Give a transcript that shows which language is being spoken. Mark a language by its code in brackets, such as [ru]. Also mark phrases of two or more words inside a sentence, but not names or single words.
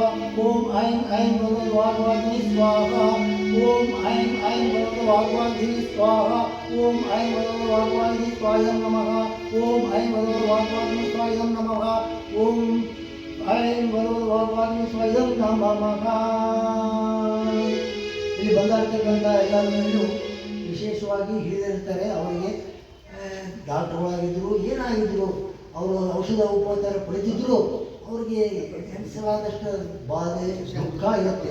[sa] ओम ऐं ऐं वाग्वाग्नि स्वाहा। ओम ऐं ऐं वाग्वाग्नि स्वाहा। ओम ऐं वाग्वाग्नि स्वाहा नमः। ओम ऐं वाग्वाग्नि स्वाहा नमः। ओम ऐं वाग्वाग्नि स्वाहा नमः। [kn] ಇಲ್ಲಿ ಬಂದಿರತಕ್ಕಂಥ ಎಲ್ಲರೂ ವಿಶೇಷವಾಗಿ ಹಿರಿಯರಿರ್ತಾರೆ. ಅವರಿಗೆ ಡಾಕ್ಟರ್ಗಳಾಗಿದ್ದರು ಏನಾಗಿದ್ದರು ಅವರು ಔಷಧ ಉಪಚಾರ ಪಡೆದಿದ್ದರು ಅವ್ರಿಗೆ ಎನಿಸಲಾದಷ್ಟು ಬಾಧೆ ದುಃಖ ಇರುತ್ತೆ.